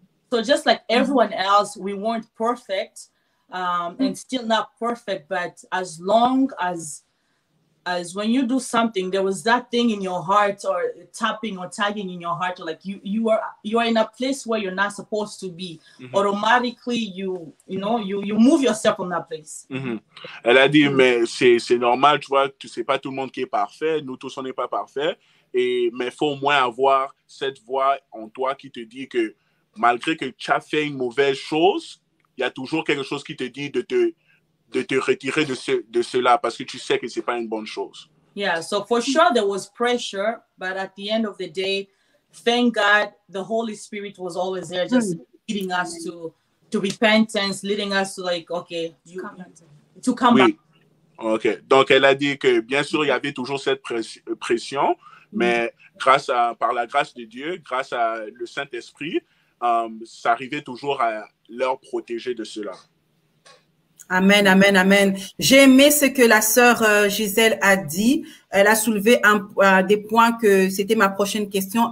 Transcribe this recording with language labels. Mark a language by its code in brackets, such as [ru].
[en] So just like everyone else, we weren't perfect. And still not perfect, but as long as when you do something, there was that thing in your heart or tapping or tagging in your heart, or like you are in a place where you're not supposed to be. Automatically you move yourself from that place. [fr] Elle a dit, mais c'est normal, tu vois, c'est pas tout le monde qui est parfait, nous tous on n'est pas parfaits, mais il faut au moins avoir cette voix en toi qui te dit que malgré que tu as fait une mauvaise chose, il y a toujours quelque chose qui te dit de te retirer de cela parce que tu sais que ce n'est pas une bonne chose. [en] Yeah, so for sure there was pressure, but at the end of the day, thank God the Holy Spirit was always there, just leading us to repentance, leading us to like, okay, to come back. [fr] Ok, donc elle a dit que bien sûr il y avait toujours cette pression, mais par la grâce de Dieu, grâce à le Saint-Esprit, ça arrivait toujours à leur protéger de cela. Amen, amen, amen. J'ai aimé ce que la sœur Gisèle a dit. Elle a soulevé des points que c'était ma prochaine question.